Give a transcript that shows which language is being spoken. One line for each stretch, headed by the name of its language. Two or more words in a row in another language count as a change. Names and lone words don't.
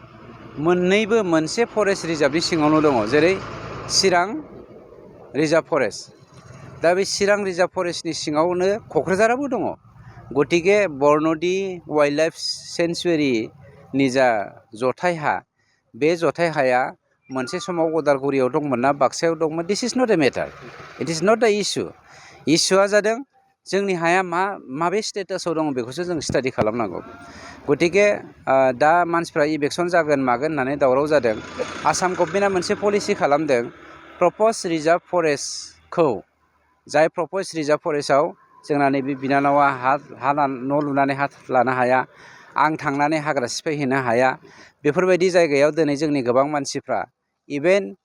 Bodo: मोननैबो मोनसे फरेस्ट रिजार्भनि सिङावनो दङ जेरै चिरां रिजार्भ फरेस्ट दा बे चिरां रिजार्भ फरेस्टनि सिङावनो क'क्राझाराबो दङ गतिके बरनदि वाइल्ड लाइफ सेन्चुरिनि जा जथाय हा बे जथाय हाया मोनसे समाव उदालगुरियाव दंमोन ना बाक्सायाव दंमोन
English: this is not a matter it is not the
Bodo: इस्युआ जादों जोंनि हाया माबे स्टेटासाव दङ बेखौसो जों स्टाडि खालामनांगौ गतिके दा मानसिफ्रा इलेक्सन जागोन मागोन होननानै दावराव जादों आसाम गभर्नमेन्टआ मोनसे पलिसि खालामदों
English: proposed reserve forest
Bodo: जाय
English: proposed reserve forest
Bodo: जोंना नैबे बिनानावा न' लुनानै हा लानो हाया आं थांनानै हाग्रा सिफायहैनो हाया बेफोरबायदि जायगायाव दिनै जोंनि गोबां मानसिफ्रा इभेन